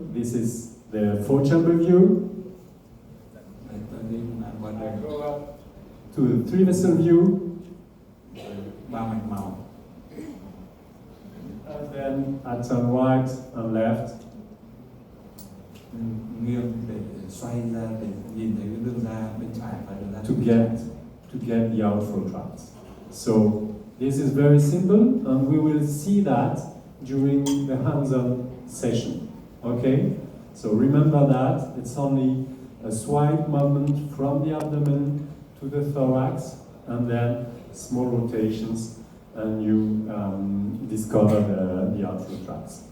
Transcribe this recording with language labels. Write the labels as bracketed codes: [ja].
[en] This is the four-chamber view. I go up to the three-vessel view. [vi] Ba mạch máu. [en] And then I turn right and left. [vi] Nghiêng để xoay ra để nhìn thấy cái đường ra bên phải và đường ra bên trái. [en] To get the outflow tracts. So this is very simple, and we will see that during the hands-on session. Okay? So remember that it's only a swipe movement from the abdomen to the thorax, and then small rotations, and you discover the outflow tracts.